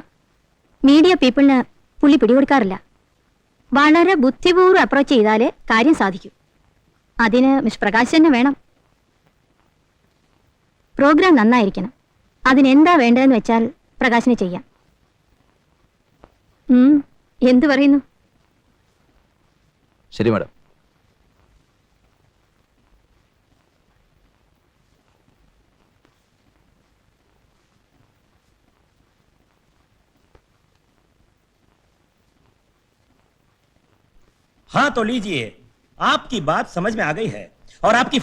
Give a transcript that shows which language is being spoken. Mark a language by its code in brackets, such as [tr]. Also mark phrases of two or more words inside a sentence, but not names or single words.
[ml] മീഡിയ പീപ്പിളിന് പുള്ളി പിടികൊടുക്കാറില്ല. വളരെ ബുദ്ധിപൂർവ്വം അപ്രോച്ച് ചെയ്താലേ കാര്യം സാധിക്കൂ. അതിന് മിസ്റ്റർ പ്രകാശ് തന്നെ വേണം. പ്രോഗ്രാം നന്നായിരിക്കണം. അതിനെന്താ വേണ്ടതെന്ന് വെച്ചാൽ പ്രകാശിനെ ചെയ്യാം. എന്തു പറയുന്നു? ശരി മാഡം. [hi] हाँ तो लीजिए, आपकी बात समझ में आ गई है और आपकी